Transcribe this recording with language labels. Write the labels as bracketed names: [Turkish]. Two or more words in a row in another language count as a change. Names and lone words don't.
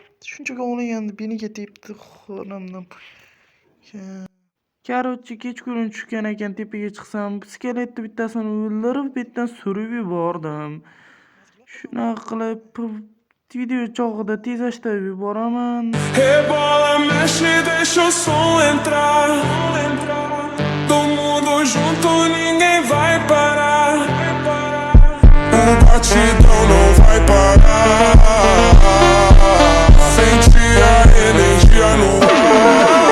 [Uzbek] Shunchaga o'lgandi, beniga tepdi xonamdan. Короче, kechqurun tushgan ekan, tepaga chiqsam, skeletni bittasini o'ldirib, bu yerdan surib yubordim. Shunaqa qilib video chog'ida tezlashtirib yuboraman. [Portuguese] Rebola, mexe, deixa o som entrar. Todo mundo junto, ninguém vai parar. A batidão não vai parar. Sente a energia no ar.